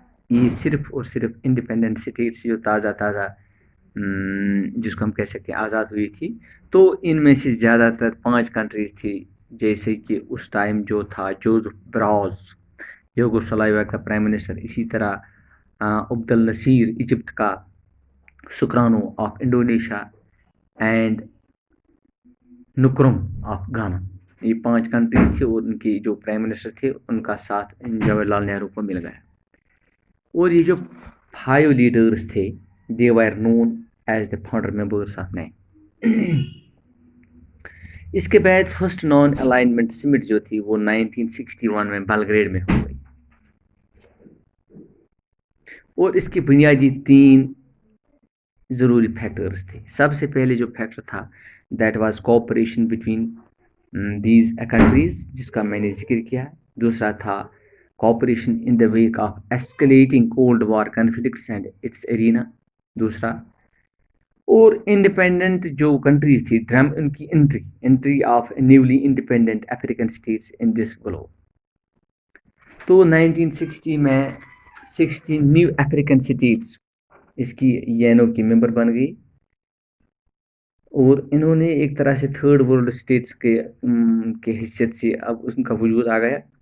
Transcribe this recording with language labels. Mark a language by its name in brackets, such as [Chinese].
[Urdu] یہ صرف اور صرف انڈیپینڈنٹ سٹیٹس جو تازہ جس کو ہم کہہ سکتے ہیں آزاد ہوئی تھی، تو ان میں سے زیادہ تر 5 کنٹریز تھی، جیسے کہ اس ٹائم جو تھا جوزف براز یوگوسلاویا کا پرائم منسٹر، اسی طرح عبد النصیر ایجپٹ کا، سکرانو آف انڈونیشیا اینڈ نکرم آف گانا. یہ 5 کنٹریز تھی اور ان کی جو پرائم منسٹر تھے ان کا ساتھ جواہر لال نہرو کو مل گیا. اور یہ جو 5 لیڈرز تھے [English] they were known as the founder members of NAM. [Urdu] اس کے بعد فرسٹ نان الائنمنٹ سمٹ جو تھی وہ 1961 میں بلگریڈ میں ہو گئی، اور اس کی بنیادی 3 ضروری فیکٹرز تھے. سب سے پہلے جو فیکٹر تھا [English] that was cooperation between these countries, [Urdu] جس کا میں نے ذکر کیا. دوسرا تھا [English] Cooperation in the wake of escalating cold war conflicts and its arena. [Urdu] دوسرا، اور انڈیپینڈنٹ جو کنٹریز تھی ان کی [English] Entry of newly independent African states in this globe. [Urdu] تو 1960 میں 16 نیو افریقن اسٹیٹس اس کی یونو کی ممبر بن گئی، اور انہوں نے ایک طرح سے تھرڈ ورلڈ اسٹیٹس کے حیثیت سے اب ان کا وجود آ گیا.